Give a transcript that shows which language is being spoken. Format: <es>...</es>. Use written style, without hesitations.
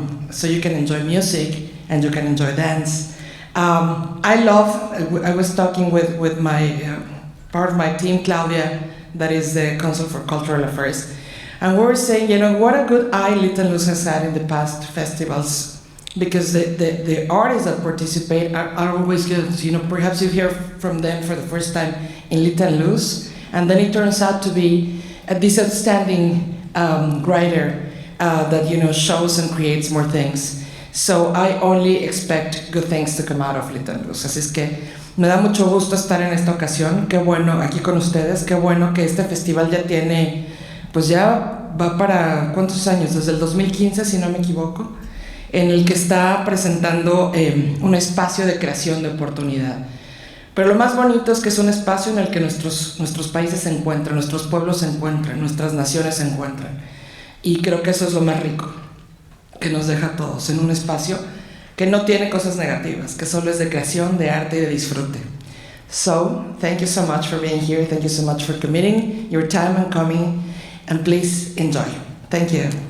<en>So you can enjoy music and you can enjoy dance. I was talking with my part of my team, Claudia, that is the Council for Cultural Affairs, and we were saying, you know, what a good eye Lit Luz has had in the past festivals, because the artists that participate are always good. You know, perhaps you hear from them for the first time in Lit Luz, and then it turns out to be this outstanding writer that, you know, shows and creates more things. So I only expect good things to come out of Lit Luz.</en> <es>Así es que me da mucho gusto estar en esta ocasión. Qué bueno aquí con ustedes. Qué bueno que este festival ya tiene, pues ya va para ¿cuántos años? Desde el 2015, si no me equivoco, en el que está presentando un espacio de creación de oportunidad. Pero lo más bonito es que es un espacio en el que nuestros países se encuentran, nuestros pueblos se encuentran, nuestras naciones se encuentran. Y creo que eso es lo más rico que nos deja a todos, en un espacio que no tiene cosas negativas, que solo es de creación, de arte y de disfrute.</es> <en>So, thank you so much for being here. Thank you so much for committing your time and coming. And please enjoy. Thank you.</en>